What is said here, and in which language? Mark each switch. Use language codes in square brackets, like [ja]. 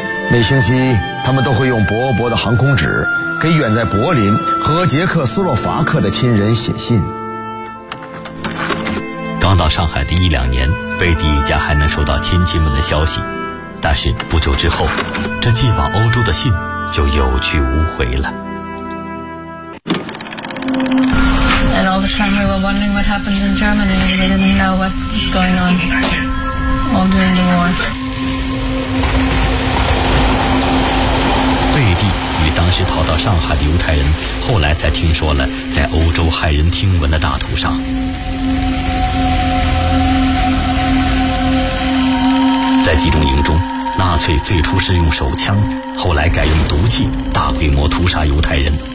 [zh] 每星期他们都会用薄薄的航空纸给远在柏林和捷克斯洛伐克的亲人写信。刚到上海的一两年，贝蒂一家还能收到亲戚们的消息，但是不久之后，这寄往欧洲的信就有去无回了。 [en] All the time we were wondering what happens in Germany, and we didn't know what's going on all during the war. [zh] 贝蒂与当时逃到上海的犹太人后来才听说了在欧洲骇人听闻的大屠杀。在集中营中，纳粹最初是用手枪，后来改用毒气大规模屠杀犹太人。